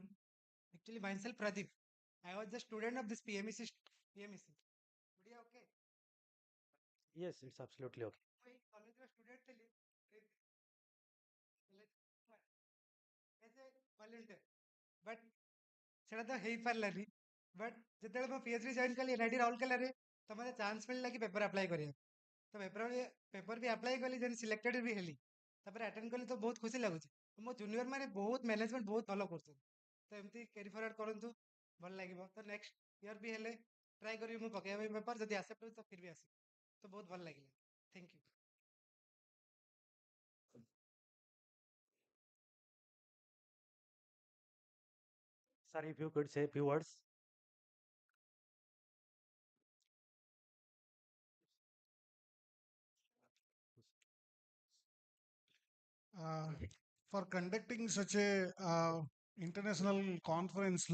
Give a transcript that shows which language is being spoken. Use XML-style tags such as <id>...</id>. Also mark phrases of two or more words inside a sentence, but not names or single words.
<en>Actually, myself Pradeep. I was the student of this PMEC.</en> <hi>PMEC. बढ़िया, okay.</hi> <en>Yes, it's absolutely okay.</en> <hi>मैं college में student थे</hi> <en>as a volunteer.</en> <or>But ସେଟା ତ ହେଇପାରିଲାନି. But ଯେତେବେଳେ ମୁଁ PhD ଜଏନ୍ କଲି NIT ରାଉରକେଲାରେ ତ ମୋତେ ଚାନ୍ସ ମିଳିଲା କି</or> <en>paper apply</en> <or>କରିବା ତ ପେପର ବି ଆପ୍ଲାଏ କଲି</or> <en>then selected</en> <or>ବି ହେଲି ତାପରେ ଆଟେଣ୍ଡ କଲି ତ ବହୁତ ଖୁସି ଲାଗୁଛି ମୋ ଜୁନିୟର ମାନେ ବହୁତ ମ୍ୟାନେଜମେଣ୍ଟ ବହୁତ ଭଲ କରୁଛନ୍ତି ତ ଏମିତି</or> <en>carry forward</en> <or>କରନ୍ତୁ ଭଲ ଲାଗିବ ତ</or> <en>next year</en> <or>ବି ହେଲେ ଟ୍ରାଏ କରିବି ମୁଁ ପକେଇବା ପାଇଁ ପେପର ଯଦି ଆସେପ୍ଟ ତ ଫିର ବି ଆସିବି ତ ବହୁତ ଭଲ ଲାଗିଲା</or> <en>thank you Sir, if you could say a few words. uh, for conducting such a international conference.</en>